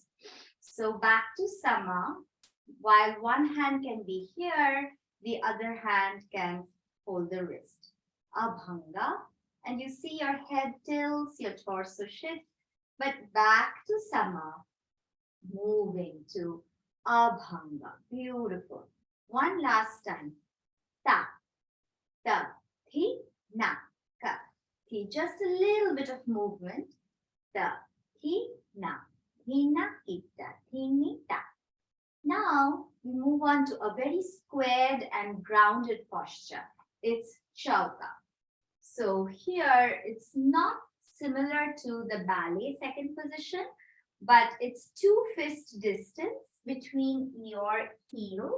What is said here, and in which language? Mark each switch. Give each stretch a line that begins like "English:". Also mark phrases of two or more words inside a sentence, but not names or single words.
English: So back to sama, while one hand can be here, the other hand can hold the wrist. Abhanga, and you see your head tilts, your torso shifts, but back to sama, moving to abhanga. Beautiful. One last time. Ta, ta, thi, na, ka, thi. Just a little bit of movement. Ta, thi, na, ita, thi, ni, ta. Now we move on to a very squared and grounded posture. It's chauka. So here it's not similar to the ballet second position, but it's 2 fist distance between your heels.